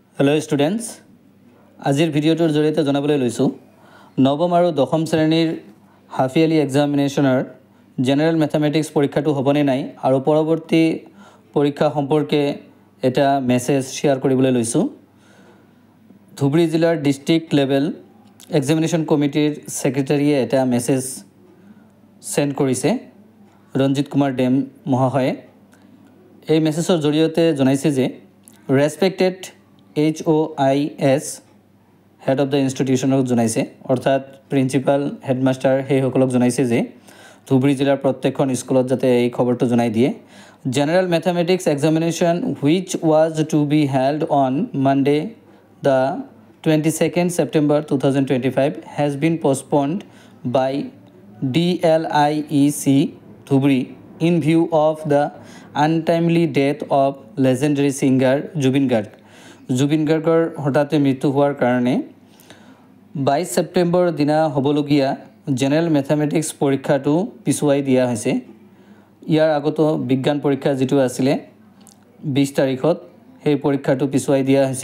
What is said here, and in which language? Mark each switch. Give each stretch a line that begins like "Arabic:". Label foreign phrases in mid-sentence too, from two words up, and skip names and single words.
English: Hello students
Assamese: আজিৰ ভিডিঅ'টোৰ জৰিয়তে জনাবলৈ লৈছো নৱম আৰু দশম শ্ৰেণীৰ
English: half yearly examination general mathematics
Assamese: পৰীক্ষাটো হ'বনে নাই আৰু পৰৱৰ্তী পৰীক্ষা সম্পৰ্কে এটা
English: message share
Assamese: কৰিবলৈ লৈছো। ধুবুৰী জিলাৰ
English: district level examination committee secretary
Assamese: এটা
English: message send
Assamese: কৰিছে ৰঞ্জিত কুমাৰ ডেম মহাশয়ে। এই মেছেজৰ জৰিয়তে জনাইছে যে
English: respected HOIS head of the institution
Assamese: জনাইছে অৰ্থাৎ
English: principal headmaster
Assamese: সেইসকলক জনাইছে যে ধুবুৰী জিলাৰ প্ৰত্যেকখন স্কুলত যাতে এই খবৰটো জনাই দিয়ে।
English: general mathematics examination which was to be held on Monday the 22nd September 2025 has been postponed by DLIEC Dhuburi in view of the untimely death of legendary singer Jubin Garg।
Assamese: Jubin Gargৰ হঠাতে মৃত্যু হোৱাৰ কাৰণে 22 সেপ্টেম্বৰ দিনা হ'বলগীয়া
English: general mathematics
Assamese: পৰীক্ষাটো পিছুৱাই দিয়া হৈছে। ইয়াৰ আগতো বিজ্ঞান পৰীক্ষা যেটো আছিল 20 তাৰিখত সেই পৰীক্ষাটো পিছুৱাই দিয়া হৈছে।